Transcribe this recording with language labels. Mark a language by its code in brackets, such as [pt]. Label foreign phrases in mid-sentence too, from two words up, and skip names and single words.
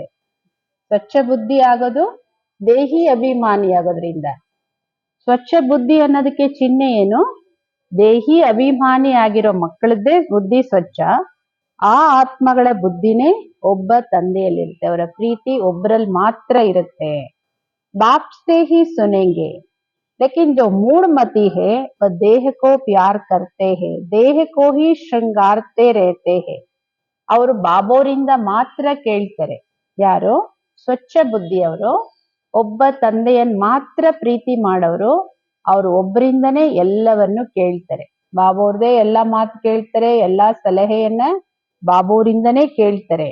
[kn] ಸ್ವಚ್ಛ ಬುದ್ಧಿ ಆಗೋದು ದೇಹಿ ಅಭಿಮಾನಿ ಆಗೋದ್ರಿಂದ. ಸ್ವಚ್ಛ ಬುದ್ಧಿ ಅನ್ನೋದಕ್ಕೆ ಚಿಹ್ನೆ ಏನು? ದೇಹಿ ಅಭಿಮಾನಿ ಆಗಿರೋ ಮಕ್ಕಳದ್ದೇ ಬುದ್ಧಿ ಸ್ವಚ್ಛ. ಆ ಆತ್ಮಗಳ ಬುದ್ಧಿನೇ ಒಬ್ಬ ತಂದೆಯಲ್ಲಿರುತ್ತೆ. ಅವರ ಪ್ರೀತಿ ಒಬ್ಬರಲ್ಲಿ ಮಾತ್ರ ಇರುತ್ತೆ. [hi] ಬಾಪ್ से ही सुनेंगे, लेकिन जो मूढ़मती है वह देह को प्यार करते हैं, देह को ही श्रृंगारते रहते हैं. [kn] ಅವರು ಬಾಬೋರಿಂದ ಮಾತ್ರ ಕೇಳ್ತಾರೆ. ಯಾರು? ಸ್ವಚ್ಛ ಬುದ್ಧಿಯವರು, ಒಬ್ಬ ತಂದೆಯನ್ನ ಮಾತ್ರ ಪ್ರೀತಿ ಮಾಡೋರು. ಅವರು ಒಬ್ಬರಿಂದನೇ ಎಲ್ಲವನ್ನು ಕೇಳ್ತಾರೆ. ಬಾಬೋರ್ದೇ ಎಲ್ಲಾ ಮಾತು ಕೇಳ್ತಾರೆ, ಎಲ್ಲಾ ಸಲಹೆಯನ್ನ ಬಾಬೋರಿಂದನೇ ಕೇಳ್ತಾರೆ.